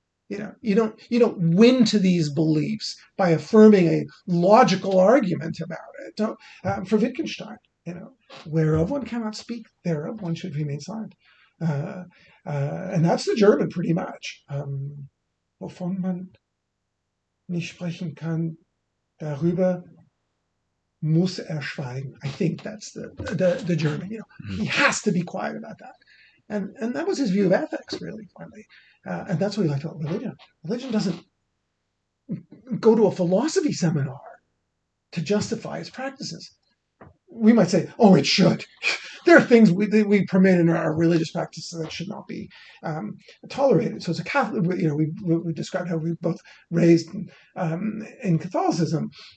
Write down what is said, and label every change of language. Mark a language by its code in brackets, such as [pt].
[en] You don't win to these beliefs by affirming a logical argument about it. For Wittgenstein, whereof one cannot speak, thereof one should remain silent. And that's the German pretty much. [de] Wovon man nicht sprechen kann, darüber muss schweigen. [en] I think that's the German. He has to be quiet about that. And that was his view of ethics, really, finally. And that's what he liked about religion. Religion doesn't go to a philosophy seminar to justify its practices. We might say, oh, it should. There are things we permit in our religious practices that should not be tolerated. So as a Catholic, we described how we were both raised in Catholicism.